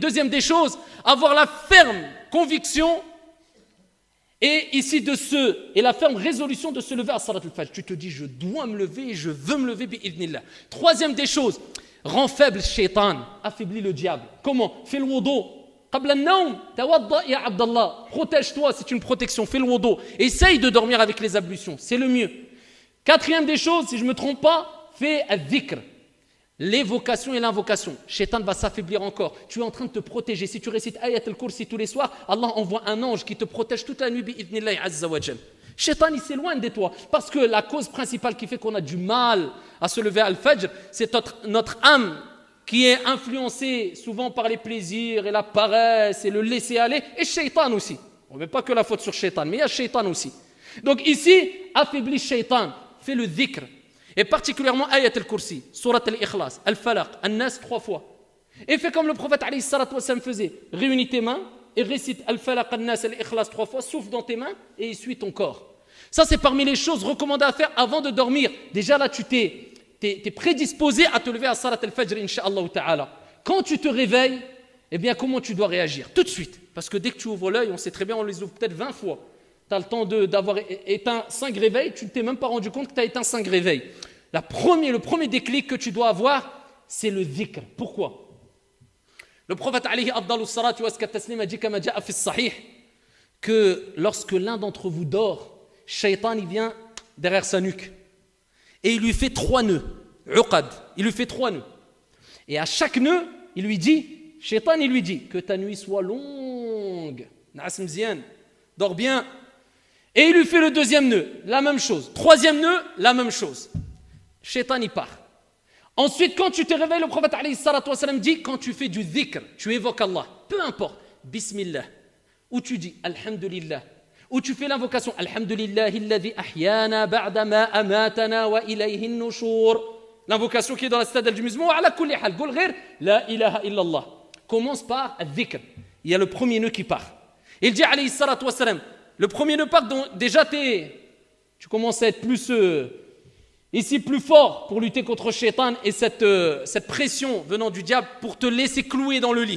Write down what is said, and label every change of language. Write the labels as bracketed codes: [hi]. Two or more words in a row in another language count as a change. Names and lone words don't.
[fr] Deuxième des choses, avoir la ferme conviction et ici et la ferme résolution de se lever à [ar] صلاة الفجر. [fr] Tu te dis, je dois me lever et je veux me lever bi'idhnillah. Troisième des choses, rend faible shaitan, affaiblit le diable. Comment? Fais le wudu. [ar] قبل النوم، توضأ يا عبد الله. [fr] Protège-toi, c'est une protection, fais le wudu. Essaye de dormir avec les ablutions, c'est le mieux. Quatrième des choses, si je ne me trompe pas, fais al-dhikr. L'évocation et l'invocation. Shaitan va s'affaiblir encore. Tu es en train de te protéger. Si tu récites Ayat al-Kursi tous les soirs, Allah envoie un ange qui te protège toute la nuit [ar] بإذن الله عز وجل. [fr] Shaitan, il s'éloigne de toi. Parce que la cause principale qui fait qu'on a du mal à se lever à al-Fajr, c'est notre âme qui est influencée souvent par les plaisirs et la paresse et le laisser aller. Et Shaitan aussi. On ne met pas que la faute sur Shaitan, mais il y a Shaitan aussi. Donc ici, affaiblis Shaitan. Fais le dhikr. Et particulièrement Ayat al-Kursi, Surat al-Ikhlas, al-Falaq, al-Nas 3 fois. Et fais comme le prophète [ar] عليه الصلاة والسلام [fr] faisait. Réunis tes mains et récite al-Falaq, al-Nas, al-Ikhlas 3 fois, souffle dans tes mains et essuie ton corps. Ça c'est parmi les choses recommandées à faire avant de dormir. Déjà là tu t'es prédisposé à te lever à [ar] صلاة الفجر, إن شاء الله تعالى. [fr] Quand tu te réveilles, eh bien comment tu dois réagir? Tout de suite. Parce que dès que tu ouvres l'œil, on sait très bien, on les ouvre peut-être 20 fois. Tu as le temps d'avoir éteint 5 réveils, tu ne t'es même pas rendu compte que tu as éteint 5 réveils. Le premier déclic que tu dois avoir, c'est le dhikr. Pourquoi? Le prophète [ar] عليه أفضل الصلاة والتسليم [fr] a dit comme [ar] جاء في الصحيح [fr] que lorsque l'un d'entre vous dort, Shaitan il vient derrière sa nuque et il lui fait 3 nœuds, uqad, il lui fait 3 nœuds. Et à chaque nœud, il lui dit, Shaitan il lui dit que ta nuit soit longue, [ar] نعس مزيان, [fr] dors bien. Et il lui fait le 2e nœud, la même chose. 3e nœud, la même chose. Shaitan il part. Ensuite, quand tu te réveilles, le prophète [ar] عليه الصلاة والسلام [fr] dit, quand tu fais du dhikr, tu évoques Allah, peu importe, Bismillah, ou tu dis Alhamdulillah, ou tu fais l'invocation [ar] الحمد لله الذي أحيانا بعد ما أماتنا وإليه النشور. [fr] L'invocation qui est dans la citadelle du musulman, [ar] على كل حال، قل غير لا إله إلا الله. [fr] Commence par al-dhikr. Il y a le premier nœud qui part. Il dit [ar] عليه الصلاة والسلام, [fr] le premier nœud part, donc déjà tu commences à être plus ici plus fort pour lutter contre Shaitan et cette pression venant du diable pour te laisser clouer dans le lit.